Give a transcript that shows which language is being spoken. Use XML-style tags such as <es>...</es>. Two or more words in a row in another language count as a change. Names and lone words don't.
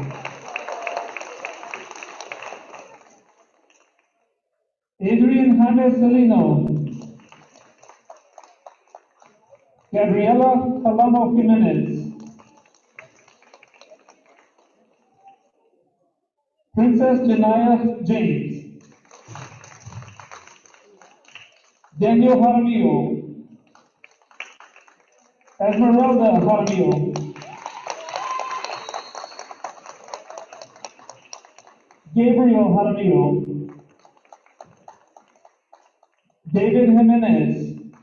<en>Adrian Jaime Celino. Gabriela Palamo Jimenez. Princess Janaya James. Daniel Jaramillo. Esmeralda Jaramillo. Gabriel Jaramillo. David Jimenez.</en>